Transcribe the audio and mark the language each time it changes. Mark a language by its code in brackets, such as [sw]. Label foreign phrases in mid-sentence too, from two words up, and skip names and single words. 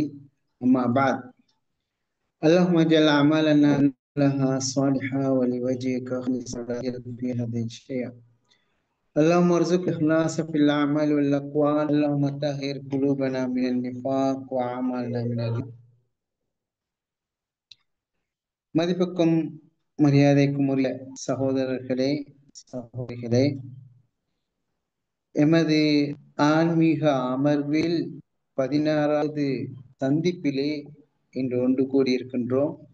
[ar] أما بعد، اللهم اجعل أعمالنا لها صالحة ولوجهك خالصة لا تجعل فيها شيئا. اللهم ارزق الإخلاص في الأعمال والأقوال. اللهم طهر قلوبنا من النفاق وأعمالنا من الرياء. [ta] மதிப்புக்கும் மரியாதைக்கும் உரிய சகோதரர்களே, சகோதரிகளே, எமது ஆன்மீக அமர்வில் 16வது சந்திப்பிலே இன்று ஒன்று கூடியிருக்கின்றோம்.